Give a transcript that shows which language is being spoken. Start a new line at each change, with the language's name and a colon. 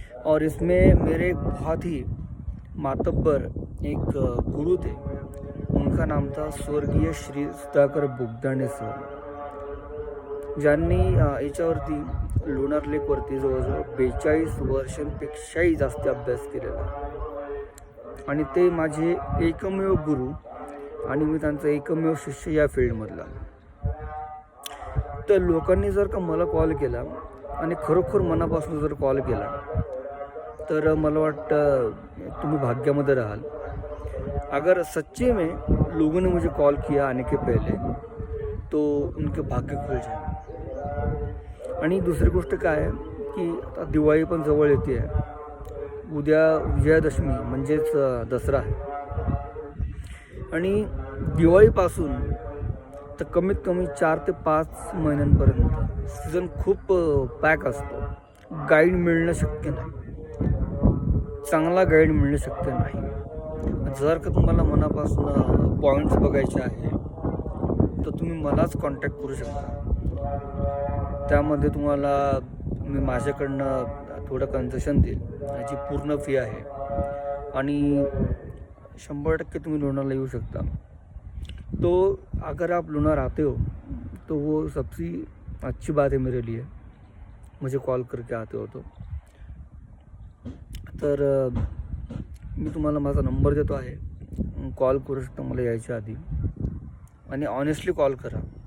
Hindi: और इसमें मेरे एक बहुत ही मातब्बर एक गुरु थे, उनका नाम था स्वर्गीय श्री सुधाकर बुगदाणे सर,
Marathi: ज्यांनी याच्यावरती लोणार लेकवरती जवळजवळ 42 वर्षांपेक्षाही जास्त अभ्यास केलेला, आणि ते माझे एकमेव गुरु, आणि मी त्यांचा एकमेव शिष्य या फील्डमधला। तर लोकांनी जर का मला कॉल केला, आणि खरोखर मनापासून जर कॉल केला, तर मला वाटतं तुम्ही भाग्यामध्ये राहाल।
Hindi: अगर सच्चे में लोगों ने मुझे कॉल किया आने के पहले, तो उनके भाग्य खुल जाए।
Marathi: आणि दुसरी गोष्ट काय आहे की आता दिवाळी पण जवळ येते आहे, उद्या विजयादशमी म्हणजेच दसरा आहे, आणि दिवाळीपासून तर कमीत कमी 4 ते 5 महिन्यांपर्यंत सीझन खूप पॅक असतो। गाईड मिळणं शक्य नाही, चांगला गाईड मिळणं शक्य नाही। जर का तुम्हाला मनापासून पॉईंट्स बघायचे आहे तर तुम्ही मलाच कॉन्टॅक्ट करू शकता. त्यामध्ये तुम्हाला मी माझ्याकडनं थोडं कन्सेशन देईल. याची पूर्ण फी आहे आणि 100% तुम्ही लोनारला येऊ शकता.
Hindi: तो अगर आप लोनार आते हो तो वो सबसे अच्छी बात है मेरे लिए. मुझे कॉल करके आते हो
Marathi: तर मी तुम्हाला माझा नंबर देतो आहे. कॉल करू शकता मला यायच्या आधी आणि ऑनेस्टली कॉल करा.